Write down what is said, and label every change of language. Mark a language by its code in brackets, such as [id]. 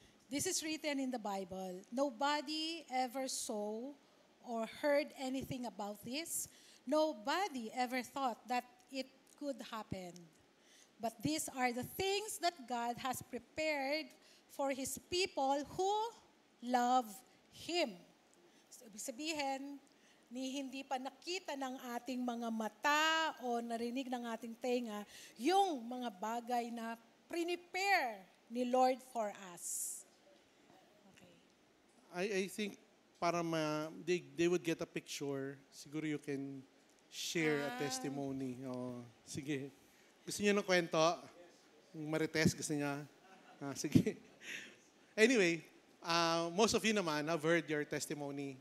[en] This is written in the Bible. Nobody ever saw or heard anything about this. Nobody ever thought that it could happen. But these are the things that God has prepared for His people who love Him. [tl] So, ibig sabihin, hindi pa nakita ng ating mga mata o narinig ng ating tenga yung mga bagay na prepare ni Lord [en] for us. Okay. I think para they would get a picture, siguro you can share a testimony. [tl] Oh, sige. Gusto niyo ng kwento? Yung Marites, gusto niya? Sige. [en] Anyway, most of you naman have heard your testimony.